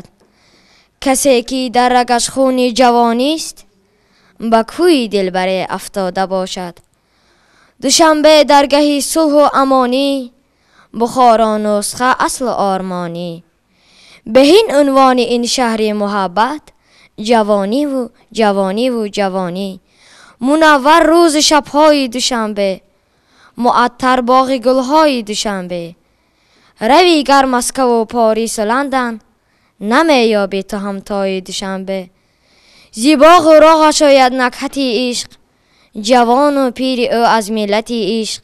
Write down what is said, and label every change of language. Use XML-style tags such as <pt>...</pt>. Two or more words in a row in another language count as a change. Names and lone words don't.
<tg>касе ки дар рагаш хуни ҷавонист, ба кӯи дилбаре афтода бошад. душанбе даргаҳи сулҳу амонӣ, бухоро нусха аслу ормонӣ. беҳин унвони ин шаҳри муҳаббат,</tg> <fa>جوانی و جوانی و جوانی. منور روز شبهای دوشنبه، معطر باغ گلهای دوشنبه. روی گر مسکو و پاریس و لندن، نمیابی تو همتای دوشنبه. زیبا و راغ شاید نکهتی عشق، جوان و پیر او از ملتی عشق.</fa>